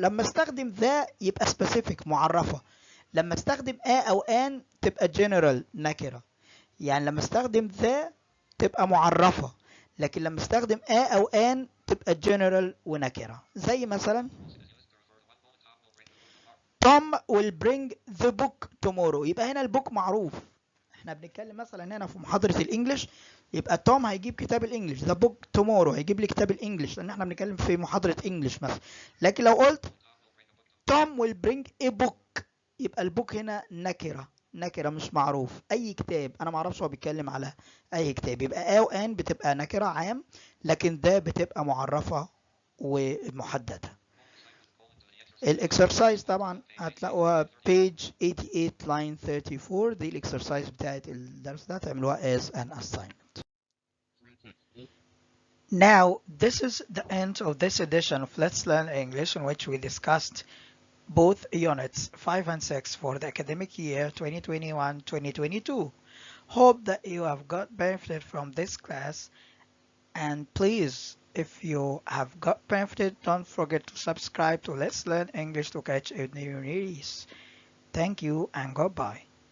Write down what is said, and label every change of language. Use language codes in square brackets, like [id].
[ar] لما استخدم ذا يبقى سبيسيفيك معرفة، لما استخدم او ان تبقى جنرال نكرة. يعني لما استخدم ذا تبقى معرفة، لكن لما استخدم او ان تبقى جنرال ونكرة. زي مثلا [en] Tom will bring the book tomorrow، [ar] يبقى هنا البوك معروف، احنا بنتكلم مثلا هنا في محاضرة الانجليش، يبقى توم هيجيب كتاب الانجليش، ذا بوك تومورو هيجيب لي كتاب الانجليش، لان احنا بنتكلم في محاضرة انجليش مثلا. لكن لو قلت توم [en] will bring a book، [ar] يبقى البوك هنا نكرة، نكرة مش معروف، اي كتاب انا ما اعرفش هو بيتكلم على اي كتاب. يبقى او ان بتبقى نكرة عام، لكن ده بتبقى معرفة ومحددة. الاكسرسايز طبعا هتلاقوها page 88 line 34، دي الاكسرسايز بتاعت الدرس ده تعملوها [en] as an assignment. Now, this is the end of this edition of Let's Learn English, in which we discussed both units 5 and 6 for the academic year 2021-2022. Hope that you have got benefited from this class, and please, if you have got benefited, don't forget to subscribe to Let's Learn English to catch a new release. Thank you and goodbye.